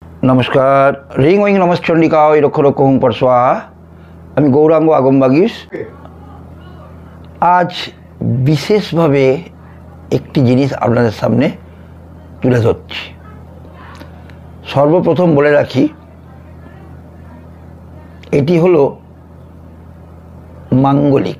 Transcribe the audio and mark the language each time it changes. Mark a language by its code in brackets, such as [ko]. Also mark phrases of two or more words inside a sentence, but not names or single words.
[bn] नमस्कार। [sa] रिंग ओइंग नमस्चंडिका रक्ष रक्ष हुं परस्वाहा। [bn] আমি গৌরাঙ্গ আগমবাগীশ। আজ বিশেষভাবে একটি জিনিস আপনাদের সামনে তুলে ধরছি। সর্বপ্রথম বলে রাখি, এটি হলো মাঙ্গলিক।